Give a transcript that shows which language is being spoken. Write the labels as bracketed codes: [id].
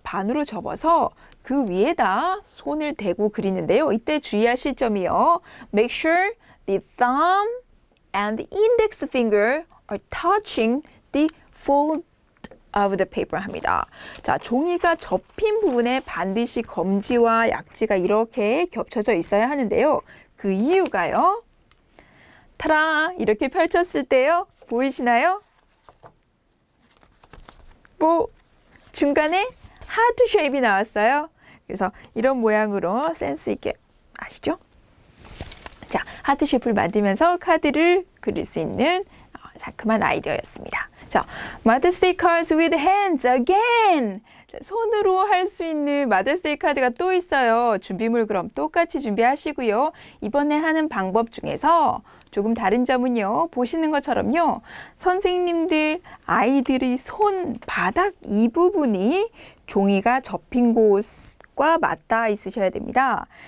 [ko] 반으로 접어서 그 위에다 손을 대고 그리는데요. 이때 주의하실 점이요. [en] Make sure the thumb and the index finger are touching the fold of the paper [ko] 합니다. 자, 종이가 접힌 부분에 반드시 검지와 약지가 이렇게 겹쳐져 있어야 하는데요. 그 이유가요. 타라! 이렇게 펼쳤을 때요. 보이시나요? 중간에 하트 쉐입이 나왔어요. 그래서 이런 모양으로 센스 있게 아시죠? 자, 하트 쉐입을 만들면서 카드를 그릴 수 있는 상큼한 아이디어였습니다. [en] 자, Mother's Day cards with hands again. [ko] 손으로 할 수 있는 Mother's Day 카드가 또 있어요. 준비물 그럼 똑같이 준비하시고요. 이번에 하는 방법 중에서 조금 다른 점은요. 보시는 것처럼요. 선생님들, 아이들의 손바닥 이 부분이 종이가 접힌 곳과 맞닿아 있으셔야 됩니다.